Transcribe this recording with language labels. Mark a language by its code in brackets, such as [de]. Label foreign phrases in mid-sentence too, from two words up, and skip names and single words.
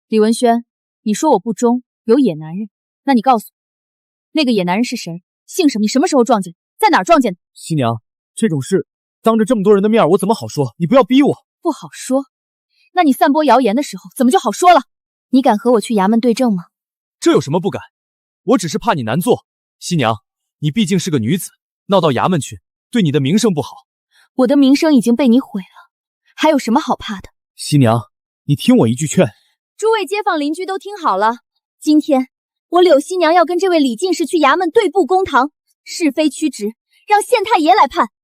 [zh] 李文軒，你說我不忠，有野男人，那你告訴我，那個野男人是誰？姓什麼？你什麼時候撞見？在哪兒撞見的？熙娘，這種事當着這麼多人的面，我怎麼好說？你不要逼我。不好說？那你散播謠言的時候，怎麼就好說了？你敢和我去衙門對證嗎？這有什麼不敢？我只是怕你難做。熙娘，你畢竟是個女子，鬧到衙門去，對你的名聲不好。我的名聲已經被你毀了，還有什麼好怕的？熙娘，你聽我一句勸。諸位街坊鄰居都聽好了，今天我柳熙娘要跟這位李進士去衙門對簿公堂，是非曲直，讓縣太爺來判。